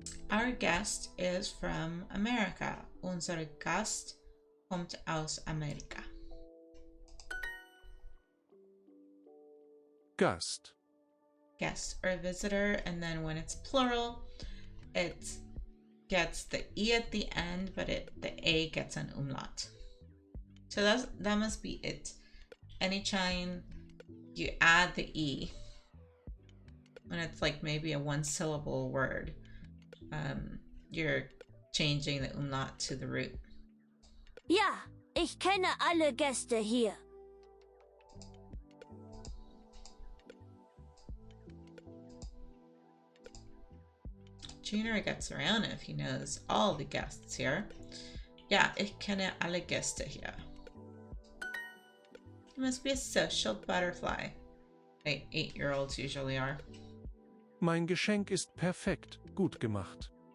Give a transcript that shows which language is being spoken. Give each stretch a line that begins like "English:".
English: Our guest is from America.
German: Unser Gast kommt aus Amerika. Gast.
English: Guest or visitor, and then when it's plural, it gets the E at the end, but the A gets an umlaut. So that must be it. Anytime you add the E, when it's like maybe a one-syllable word, you're changing the umlaut to the root.
German: Ja, ich kenne alle Gäste hier.
English: Junior gets around if he knows all the guests here.
German: Ja, ich kenne alle Gäste hier.
English: He must be a social butterfly. 8-year-olds usually are.
German: Mein Geschenk ist perfekt, gut gemacht.